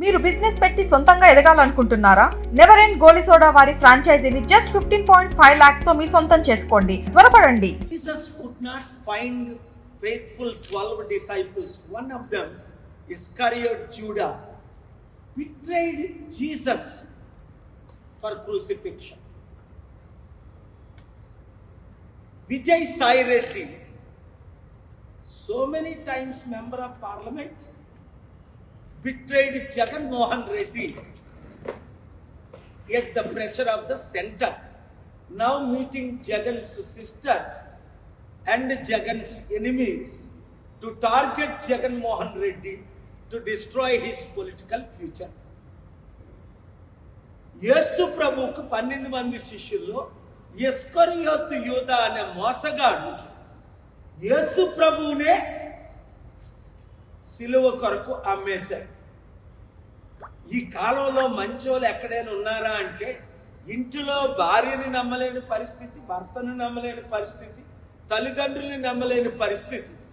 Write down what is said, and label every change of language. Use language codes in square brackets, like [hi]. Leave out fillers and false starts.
[te] మీరు బిజినెస్ పెట్టి సొంతంగా ఎదగాలనుకుంటున్నారా? నెవర్ ఎండ్ గోలీ సోడా వారి ఫ్రాంచైజీని జస్ట్ 15.5 lakhs తో మీ సొంతం చేసుకోండి. త్వరపడండి. [en] Jesus could not find faithful 12 disciples. One of them, Iscariot Judah, betrayed Jesus for crucifixion. Vijay Sai Reddy, so many times member of parliament, betrayed Jagan Mohan Reddy at the pressure of the center. Now meeting Jagan's sister and Jagan's enemies to target Jagan Mohan Reddy to destroy his political future. [te] యేసు ప్రభువుకు 12 మంది శిష్యుల్లో ఇస్కరియోతు యూదా అనే మోసగాడు యేసు ప్రభువునే సిలువ కొరకు అమ్మేశాడు. ఈ కాలంలో మంచోళ్ళు ఎక్కడైనా ఉన్నారా అంటే, ఇంటిలో భార్యని నమ్మలేని పరిస్థితి, భర్తను నమ్మలేని పరిస్థితి, తల్లిదండ్రుల్ని నమ్మలేని పరిస్థితి.